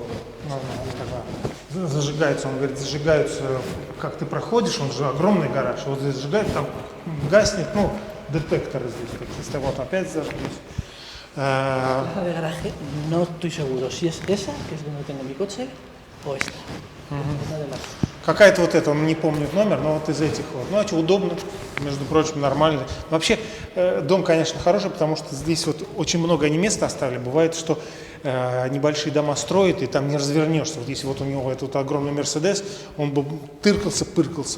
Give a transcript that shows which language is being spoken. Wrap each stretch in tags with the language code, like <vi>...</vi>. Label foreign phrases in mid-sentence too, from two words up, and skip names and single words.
<ru>Зажигается, он говорит, зажигаются, как ты проходишь, он же огромный гараж, вот здесь зажигает, там гаснет, ну, детекторы здесь какие-то, вот опять зажглись.</ru> <es>Plaza de garaje, no estoy seguro si es esa, que es donde tengo mi coche, o esta. Una de las dos.</es> <ru>Какая-то вот эта, он не помнит номер, но вот из этих вот. Ну, а что, удобно, между прочим, нормально. Вообще, дом, конечно, хороший, потому что здесь вот очень много они места оставили. Бывает, что небольшие дома строят, и там не развернешься. Вот если вот у него этот огромный Мерседес, он бы тыркался-пыркался.</ru>